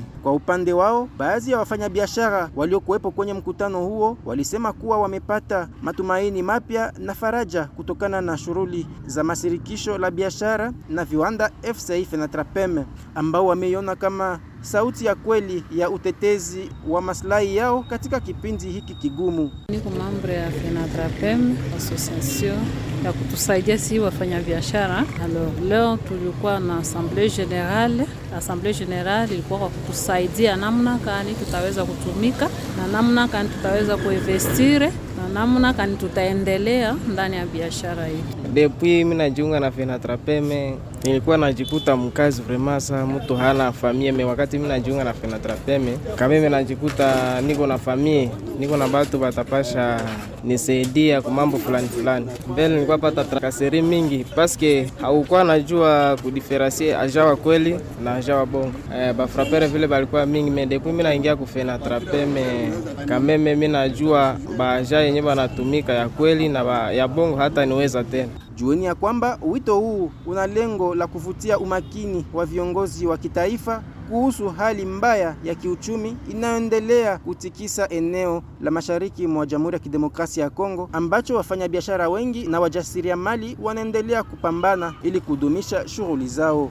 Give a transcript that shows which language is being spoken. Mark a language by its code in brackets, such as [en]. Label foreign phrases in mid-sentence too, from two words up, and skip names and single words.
[sw] Kwa upande wao, baadhi ya wafanyabiashara waliokuwepo kwenye mkutano huo walisema kuwa wamepata matumaini mapya na faraja kutokana na shughuli za masirikisho la biashara na viwanda FCI FENATRAPEM ambao wameiona kama sauti ya kweli ya utetezi wa maslahi yao katika kipindi hiki kigumu. Niko membre ya FENATRAPEM, association ya kutusaidia si wafanya biashara. Leo tulikuwa na [fr] assemblée générale. Assemblée générale [sw] ilikuwa kwa kutusaidia namna gani tutaweza kutumika na namna gani tutaweza kuinvestire na namna gani tutaendelea ndani ya biashara hii. Depuis mimi najiunga na FENATRAPEM, nilikuwa najikuta mkazi vraiment sana, mtu hana familia. Mimi wakati mimi najiunga na FENATRAPEM, kama mimi najikuta niko na familia, niko na watu watapasha nisaidia kwa mambo fulani. Mbele nilikuwa pata trakaseri mingi paske haukuwa najua kudifferencier agent wa kweli na agent wa bongo. Ba frappere vile balikuwa mingi, mais depuis mimi naingia ku FENATRAPEM, kama mimi najua ba agent yenyewe wanatumika ya kweli na ya bongo hata niweza tena. Jueni ya kwamba wito huu una lengo la kuvutia umakini wa viongozi wa kitaifa kuhusu hali mbaya ya kiuchumi inayoendelea kutikisa eneo la mashariki mwa Jamhuri ya Kidemokrasia ya Kongo, ambacho wafanyabiashara wengi na wajasiriamali wanaendelea kupambana ili kudumisha shughuli zao.